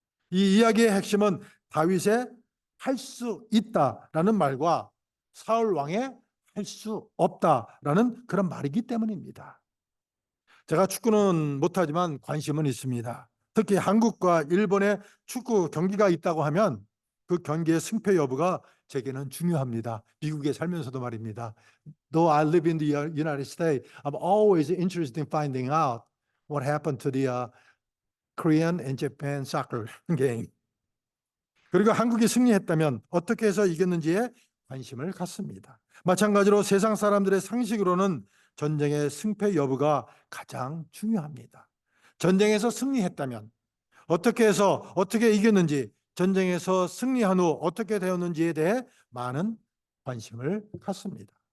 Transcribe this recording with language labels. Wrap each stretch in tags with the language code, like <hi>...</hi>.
<ko>이 이야기의 핵심은 다윗의 할 수 있다라는 말과 사울 왕의 할 수 없다라는 그런 말이기 때문입니다. 제가 축구는 못하지만 관심은 있습니다. 특히 한국과 일본의 축구 경기가 있다고 하면 그 경기의 승패 여부가 제게는 중요합니다. 미국에 살면서도 말입니다.</ko> <en>Though I live in the United States, I'm always interested in finding out what happened to the Korean and Japan soccer game.</en> <ko>그리고 한국이 승리했다면 어떻게 해서 이겼는지에 관심을 갖습니다. 마찬가지로 세상 사람들의 상식으로는 전쟁의 승패 여부가 가장 중요합니다. 전쟁에서 승리했다면 어떻게 해서 어떻게 이겼는지, 전쟁에서 승리한 후 어떻게 되었는지에 대해 많은 관심을 갖습니다.</ko>